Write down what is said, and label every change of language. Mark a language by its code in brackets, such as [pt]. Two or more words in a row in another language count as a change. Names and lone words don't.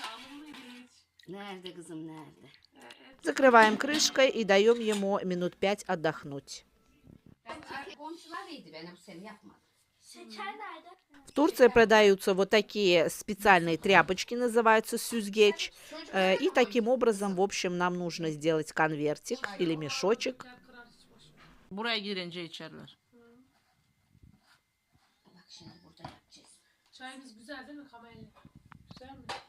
[ru] Закрываем крышкой и даем ему минут 5 отдохнуть. В Турции продаются вот такие специальные тряпочки, называются süzgeç. И таким образом, в общем, нам нужно сделать конвертик или мешочек. [tr] Buraya girince içerler. Çayımız güzel değil mi Kamelli? Güzel mi?